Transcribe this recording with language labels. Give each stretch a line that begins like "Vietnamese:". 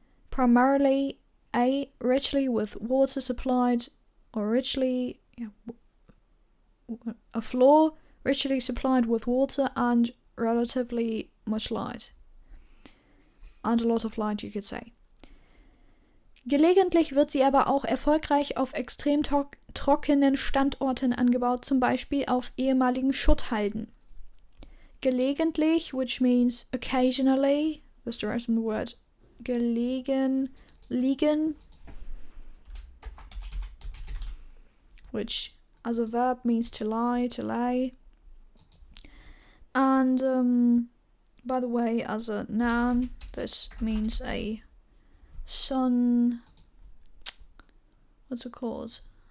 English: Primarily, a richly with water supplied, or richly, a floor richly supplied with water and relatively much light. And a lot of light, you could say.
German: Gelegentlich wird sie aber auch erfolgreich auf extrem trockenen Standorten angebaut, zum Beispiel auf ehemaligen Schutthalden.
English: Gelegentlich, which means occasionally, that's the rest of the word, liegen, which as a verb means to lie, to lay. And by the way, as a noun, this means a sun, what's it called?